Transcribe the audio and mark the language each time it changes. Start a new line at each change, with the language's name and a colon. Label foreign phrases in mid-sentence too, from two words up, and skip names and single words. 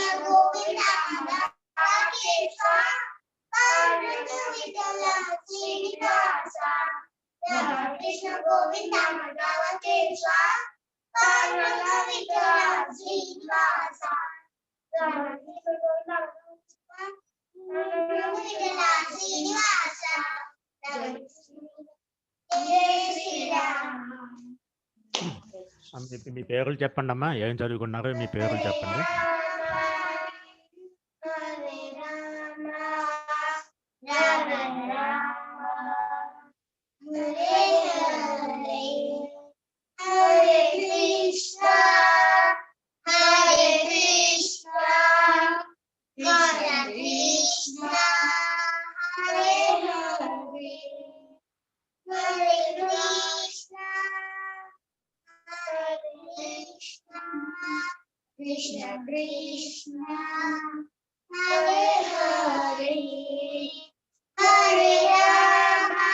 Sanskrit: గోవింద కేశవ పాండురంగ విఠల శ్రీనివాస కృష్ణ గోవింద మాధవ కేశవ పాండురంగ విఠల శ్రీనివాస కృష్ణ గోవింద విఠల శ్రీనివాస జయ శ్రీరామ్.
Telugu: మీ పేర్లు చెప్పండి అమ్మా, ఏం చదువుకున్నారో మీ పేర్లు చెప్పండి.
Sanskrit: హరే రామ రామ రామ హరే హరే హరే కృష్ణ హరే కృష్ణ కృష్ణ కృష్ణ హరే హరే హరే కృష్ణ Krishna Krishna Hare Hare Hare Rama